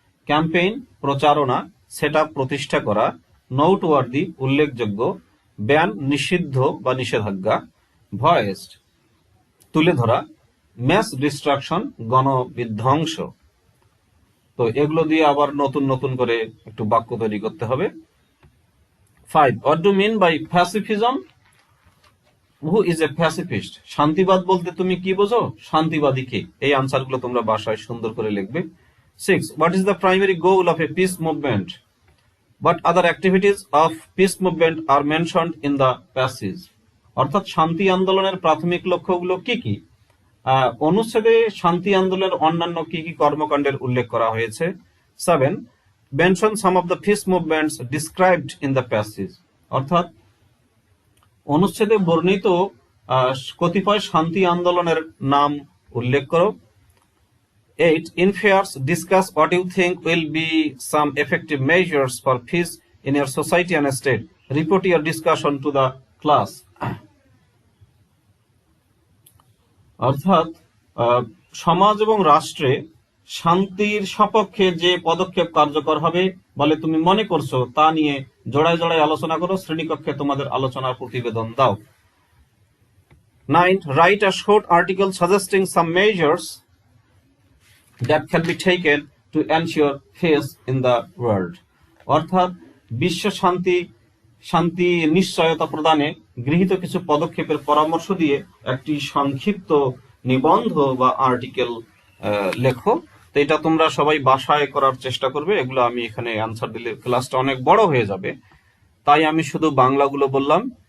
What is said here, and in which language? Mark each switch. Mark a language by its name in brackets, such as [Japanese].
[Bangla] Campaign প্রচারণা। Set up প্রতিষ্ঠা করা। নোটওয়ার্দি উল্লেখযোগ্য। ব্যান নিষিদ্ধ বা নিষেধাজ্ঞা। ভয়েসড তুলে ধরা। Mass distraction গণবিধ্বংস। তো এগুলো দিয়ে আবার নতুন করে একটু বাক্য তৈরি করতে হবে। [English] 5, what do you mean by pacifism? Who is a pacifist? [Bangla] শান্তিবাদ বলতে তুমি কি বোঝো? শান্তিবাদী কে? এই আনসারগুলো তোমরা বাসায় সুন্দর করে লিখবে। [English] 6, what is the primary goal of a peace movement? What other activities of peace movement are mentioned in the passage? [Bangla] অর্থাৎ শান্তি আন্দোলনের প্রাথমিক লক্ষ্যগুলো কি কি? অনুচ্ছেদে শান্তি আন্দোলনের অন্যান্য কি কি কর্মকাণ্ডের উল্লেখ করা হয়েছে। [English] 7, mention some of the peace movements described in the passage. [Bangla] অর্থাৎ অনুচ্ছেদে বর্ণিত কতিপয় শান্তি আন্দোলনের নাম উল্লেখ করো। [English] 8, in pairs discuss what you think will be some effective measures for peace in your society and state. Report your discussion to the class. [Bangla] অর্থাৎ সমাজ এবং রাষ্ট্রে শান্তির সপক্ষে যে পদক্ষেপ কার্যকর হবে বলে তুমি মনে করছো তা নিয়ে জোড়ায় আলোচনা করো। শ্রেণীকক্ষে তোমাদের আলোচনার প্রতিবেদন দাও। [English] 9, write a short article suggesting some measures that can be taken to ensure peace in the world. [Bangla] অর্থাৎ বিশ্ব শান্তি নিশ্চয়তা প্রদানে গৃহীত কিছু পদক্ষেপের পরামর্শ দিয়ে একটি সংক্ষিপ্ত নিবন্ধ বা আর্টিকেল লেখো। তো এটা তোমরা সবাই বাসায় করার চেষ্টা করবে। এগুলো আমি এখানে আনসার দিলে ক্লাসটা অনেক বড় হয়ে যাবে, তাই আমি শুধু বাংলাগুলো বললাম।